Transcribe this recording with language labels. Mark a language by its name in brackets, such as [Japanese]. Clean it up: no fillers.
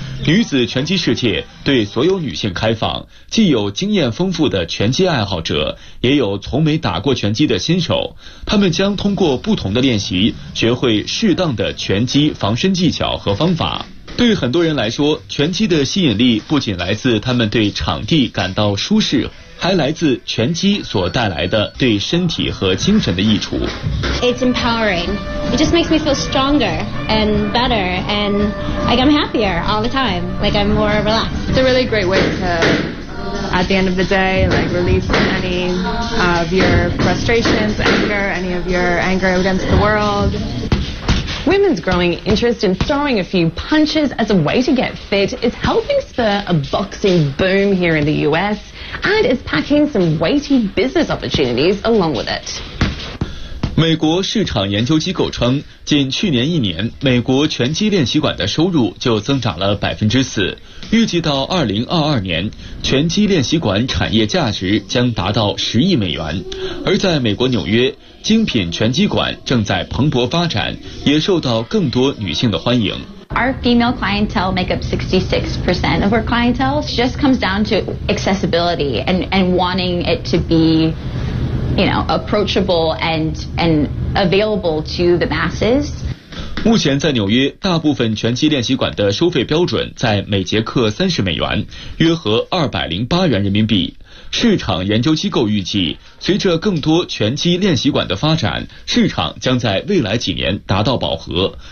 [Chinese] 女子拳击世界对所有女性开放，既有经验丰富的拳击爱好者，也有从没打过拳击的新手，他们将通过不同的练习，学会适当的拳击防身技巧和方法。对很多人来说，拳击的吸引力不仅来自他们对场地感到舒适，还来自拳击所带来的对身体和精神的益处。 [English] It's empowering. It just makes me feel stronger and better, and I'm happier all the time. I'm more relaxed. It's a really great way to, at the end of the day, release any of your frustrations, anger, any of your anger against the world. Women's growing interest in throwing a few punches as a way to get fit is helping spur a boxing boom here in the US and is packing some weighty business opportunities along with it. [Chinese] 美国市场研究机构称，仅去年一年，美国拳击练习馆的收入就增长了4%，预计到2022年，拳击练习馆产业价值将达到10亿美元。而在美国纽约，精品拳击馆正在蓬勃发展，也受到更多女性的欢迎。 [English] Our female clientele make up 66% of our clientele. It just comes down to accessibility and wanting it to be, approachable and available to the masses. [Chinese] 目前在纽约，大部分拳击练习馆的收费标准在每节课30美元，约合208元人民币。市场研究机构预计，随着更多拳击练习馆的发展，市场将在未来几年达到饱和。